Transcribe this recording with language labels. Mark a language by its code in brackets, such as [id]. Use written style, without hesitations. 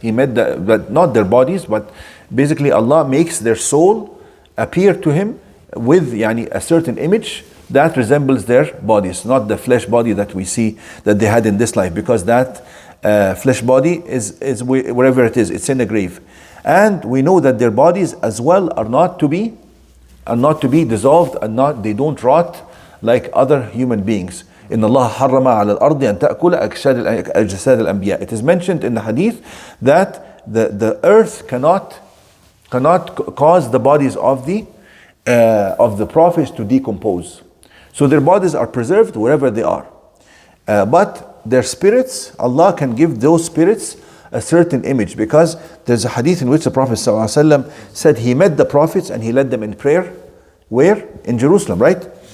[en] He met but not their bodies, but basically Allah makes their soul appear to him with a certain image that resembles their bodies, not the flesh body that we see that they had in this life, because that flesh body is wherever it is, it's in the grave. And we know that their bodies as well are not to be dissolved, and they don't rot like other human beings. [ar] إن الله حرم على الأرض أن تأكل أجساد الأنبياء. [en] It is mentioned in the hadith that the earth cannot cause the bodies of the prophets to decompose. So their bodies are preserved wherever they are. But their spirits, Allah can give those spirits a certain image, because there's a hadith in which the Prophet ﷺ said he met the prophets and he led them in prayer. Where? In Jerusalem, right?